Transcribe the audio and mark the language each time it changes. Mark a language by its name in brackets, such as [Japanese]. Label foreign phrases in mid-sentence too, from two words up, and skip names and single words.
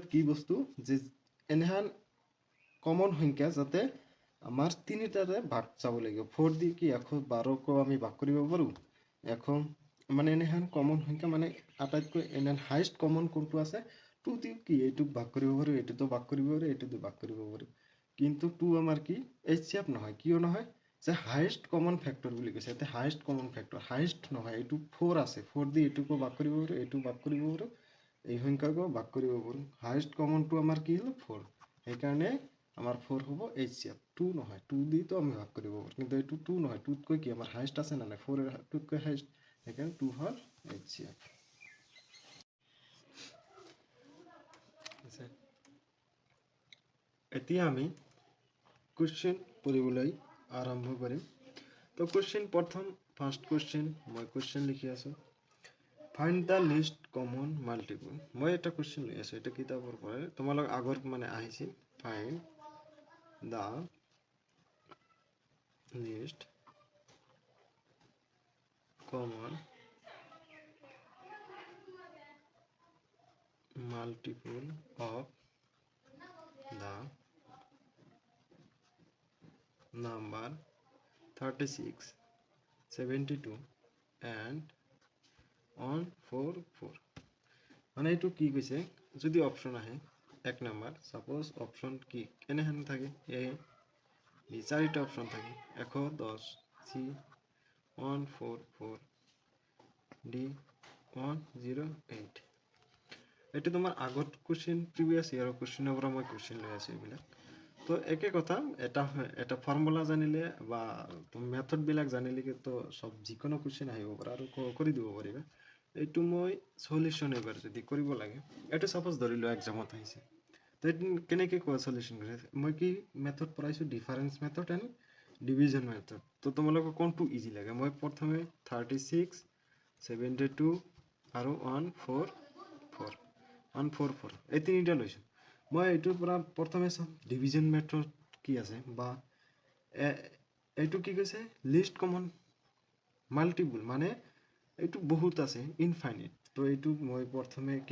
[Assamese] কি বস্তু যে এনেহান কমন সংখ্যা যাতে আমাৰ তিনিটাৰে ভাগ যাব লাগিব 4 দি কি 112 কো আমি ভাগ কৰিব পাৰো এখন মানে এনেহান কমন সংখ্যা মানে আটাইতকৈ এনেহান [English] highest common [Assamese] কোনটো আছে 2 দি কি এইটো ভাগ কৰিব পাৰো এইটোতো ভাগ কৰিব পাৰো এইটোতো ভাগ কৰিব পাৰো কিন্তু 2 আমাৰ কি HCF নহয় কিয় নহয় যে [English] highest common factor [Assamese] বুলি কৈছে এতে [English] highest common factor [Assamese] হাইয়েস্ট নহয় এইটো 4 আছে 4 দি এইটোকো ভাগ কৰিব পাৰো এইটো ভাগ কৰিব পাৰো এই সংখ্যাকো ভাগ কৰিব পাৰো [English] highest common [Assamese] আমাৰ কি হলো 4 সেইকাৰণে আমাৰ 4 হ'ব HCF 2 নহয় 2 দি তো আমি ভাগ কৰিব পাৰো কিন্তু এইটো 2 নহয় 2 তকৈ কি আমাৰ হাইয়েস্ট আছে না নাই 4 এর 2 তকৈ হাইয়েস্ট সেইকাৰণে 2 হ'ল HCF এতিয়া আমি কোশ্চেন পঢ়িবলৈ আৰম্ভ কৰিম তো কোশ্চেন প্ৰথম [English] first question [Assamese] মই কোশ্চেন লিখি আছো [English] find the least common multiple [Assamese] মই এটা কোশ্চেন লৈ আছো এটা কিতাপৰ পৰা তোমালোক আগৰ মানে আহিছিল [English] find the least common multiple of the number 36 72 and 144 [Assamese] মানে এইটো কি কৈছে যদি অপশন আহে এক নাম্বার [English] suppose option [Assamese] কি এনেহেন থাকে এ বি চাৰিটা অপশন থাকে 110 সি 144 ডি 108 এটা তোমার আগত কোশ্চেন [English] previous year question [Assamese] পৰা মই কোশ্চেন লৈ আছো এইবিলাক তো একে কথা এটা ফর্মুলা জানিলে বা মেথড বিলাক জানিলে তো সব যিকোনো কোশ্চেন আহিব পাৰে আৰু কৰি দিব পাৰিবা এইটো মই সলিউশন এবাৰ যদি কৰিব লাগে এটা সাপোজ ধৰিলো এক্সামত আহিছে তো কেনেকে কোৱা সলিউশন কৰে মই কি মেথড পঢ়াইছো [English] difference method and division method [Assamese] তো তোমালোকক কোনটো ইজি লাগে মই প্ৰথমে 36 72 আৰু 144 এই তিনিটা লৈছো মই এইটোৰ পৰা প্ৰথমে চাম [English] division method [Assamese] কি আছে বা এইটো কি কৈছে [English] least common multiple [Assamese] মানে এইটো বহুত আছে ইনফাইনাইট তো এইটো মই প্ৰথমে কি